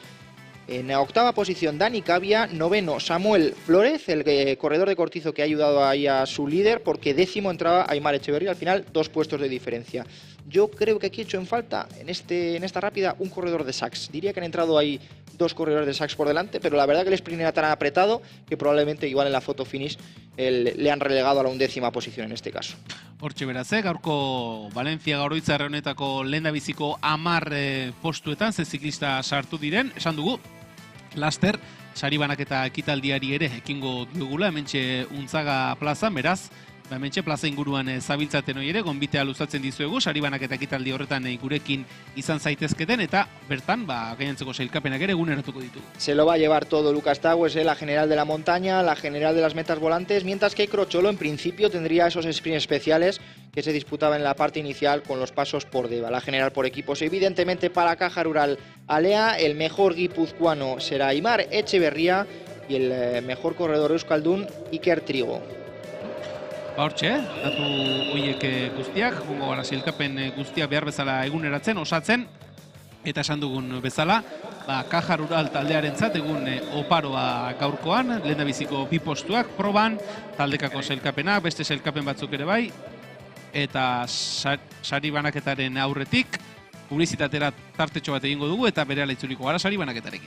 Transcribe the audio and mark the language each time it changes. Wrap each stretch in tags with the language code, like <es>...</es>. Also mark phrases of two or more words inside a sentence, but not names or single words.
<es>En la octava posición Dani Cavia, noveno Samuel Flórez, el corredor de Cortizo que ha ayudado ahí a su líder, porque décimo entraba Aimar Etxeberria, al final 2 puestos de diferencia. Yo creo que aquí he hecho en falta, en esta rápida, un corredor de Sachs. Diría que han entrado ahí 2 corredores de Sachs por delante, pero la verdad que el sprint era tan apretado que probablemente igual en la foto finish le han relegado a la 11ª posición en este caso.</es> <eu>Hortxe beraz, gaurko Valentziaga Oroitzarre honetako lehendabiziko 10 postuetan ze ziklista sartu diren, esan dugu, laster, sari banaketa ekitaldiari ere ekingo dugula, hementxe Untzaga plazan, beraz, hementxe plaza inguruan zabiltzaten hori ere, gonbitea luzatzen dizuegu, sari banaketa ekitaldi horretan gurekin izan zaitezketen, eta bertan, gainantzeko sailkapenak ere eguneratuko ditugu.</eu> <es>Se lo va a llevar todo Lucas Taues, la general de la montaña, la general de las metas volantes, mientras que Crociolo en principio tendría esos sprints especiales que se disputaban en la parte inicial con los pasos por Deva. La general por equipos, evidentemente para Caja Rural Alea, el mejor guipuzcoano será Aimar Etxeberria y el mejor corredor euskaldun Iker Trigo.</es> <eu>Hortxe, datu horiek guztiak, gongo gara sailkapen guztiak behar bezala eguneratzen, osatzen, eta esan dugun bezala, Caja Rural taldearentzat egun oparoa gaurkoan, lehendabiziko 2 postuak, proban, taldekako sailkapenak, beste sailkapen batzuk ere bai, eta sari banaketaren aurretik, publizitatera tartetxo bat egingo dugu eta berehala itzuliko gara sari banaketarekin.</eu>